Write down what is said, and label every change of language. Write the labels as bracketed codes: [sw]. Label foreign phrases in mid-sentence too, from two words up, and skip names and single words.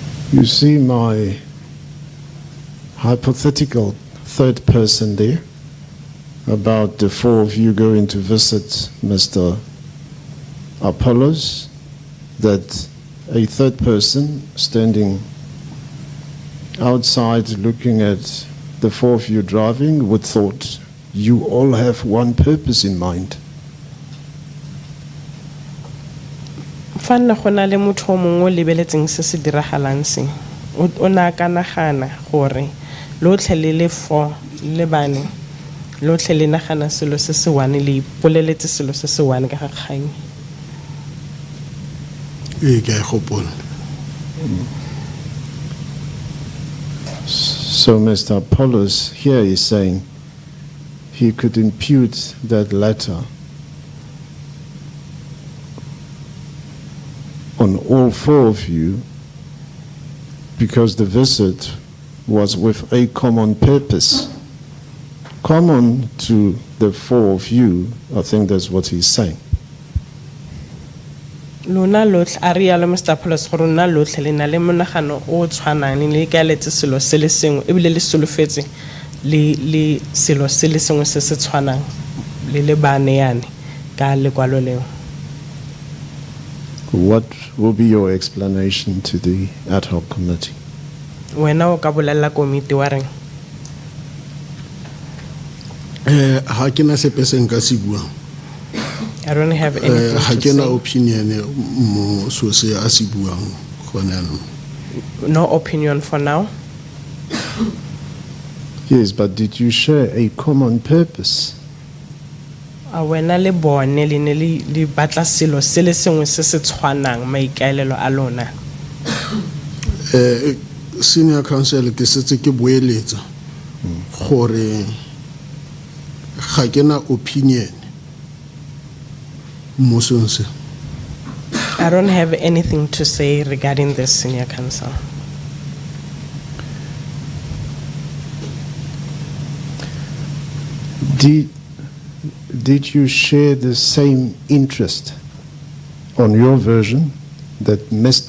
[en] You see my hypothetical third person there about the four of you going to visit Mr. Apollos, that a third person standing outside looking at the four of you driving would thought you all have one purpose in mind. [tn] Fanna go na le motho o mongwe o lebeletseng se se diragalang se o na ka nagana gore lotlhe le le fo le bane lotlhe le nagana selo se se one le ipoleletse selo se se one ka ga kgang. Ke a gopola. [en] So Mr. Apollos here is saying he could impute that letter on all four of you because the visit was with a common purpose. Common to the four of you, I think that's what he's saying. [tn] Lona lotlhe a rialo Mr. Apollos gore lona lotlhe le na le monagano o tshwanang le ka letse selo se le sengwe ebile le solofetse le selo se le sengwe se se tshwanang le bane yane ka lekwalo leo. [en] What will be your explanation to the ad hoc committee? [tn] Wena o ka bolella komiti wa reng? Ha ke na sepe se nka se buang. [en] I don't have anything [tn] Ha [en] to [tn] ke na [en] say. [tn] opinion mo so se a se buang gona no. [en] No opinion for now. Yes, but did you share a common purpose? [tn] Wena le bone le ne le batla selo se le sengwe se se tshwanang maikaelelo a lona. [en] Senior counsel [tn] ke setse ke boeletsa gore ga ke na opinion mo sonse. [en] I don't have anything to say regarding this, Senior Counsel. Did you share the same interest on your version that Mr.